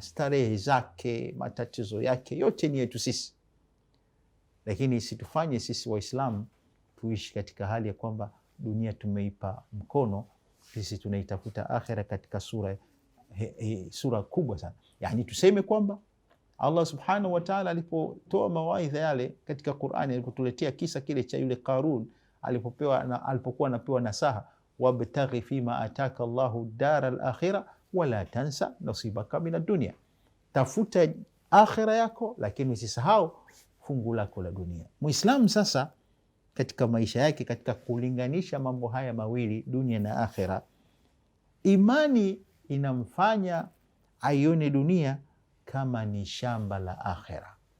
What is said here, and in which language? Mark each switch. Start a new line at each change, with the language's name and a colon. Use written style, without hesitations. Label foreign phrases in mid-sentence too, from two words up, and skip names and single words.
Swahili: Starehe zake, matatizo yake yote ni yetu sisi, lakini situfanye sisi Waislamu tuishi katika hali ya kwamba dunia tumeipa mkono, sisi tunaitafuta akhera katika sura kubwa sana. Yani tuseme kwamba Allah
Arabic: سبحانه وتعالى
Swahili: alipotoa mawaidha yale katika Qur'ani, alipotuletea kisa kile cha yule Qarun alipokuwa anapewa nasaha,
Arabic: وابتغ فيما آتاك الله الدار الآخرة ولا تنس نصيبك من الدنيا,
Swahili: tafuta akhira yako lakini usisahau fungu lako la dunia. Muislamu sasa katika maisha yake, katika kulinganisha mambo haya mawili, dunia na akhira, imani inamfanya aione dunia kama ni shamba la akhira.